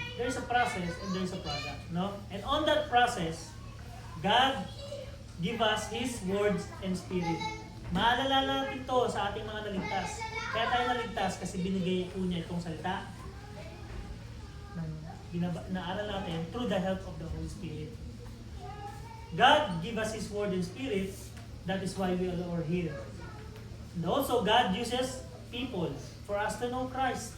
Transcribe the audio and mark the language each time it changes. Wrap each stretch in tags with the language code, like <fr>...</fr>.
<en>There's a process and there's a product. No? And on that process, God give us His words and Spirit.</en> <tl>Maalala natin ito sa ating mga naligtas. Kaya tayo naligtas kasi binigay po niya itong salita ng naaral natin</tl> <en>through the help of the Holy Spirit. God give us His Word and Spirit, that is why we all are here. And also, God uses people for us to know Christ.</en>